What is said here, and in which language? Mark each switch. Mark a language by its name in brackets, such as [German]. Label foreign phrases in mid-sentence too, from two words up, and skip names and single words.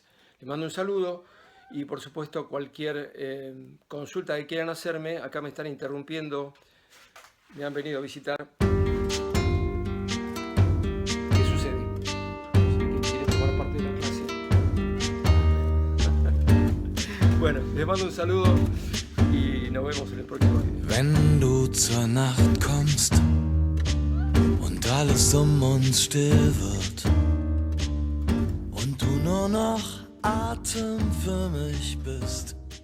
[Spanish] Les mando un saludo y por supuesto cualquier consulta que quieran hacerme, acá me están interrumpiendo, me han venido a visitar. ¿Qué sucede? ¿Quién quiere tomar parte de la clase? Bueno, les mando un saludo y nos vemos en el próximo video. [German] Wenn du zur Nacht kommst und alles uns still wird und du nur noch Atem für mich bist,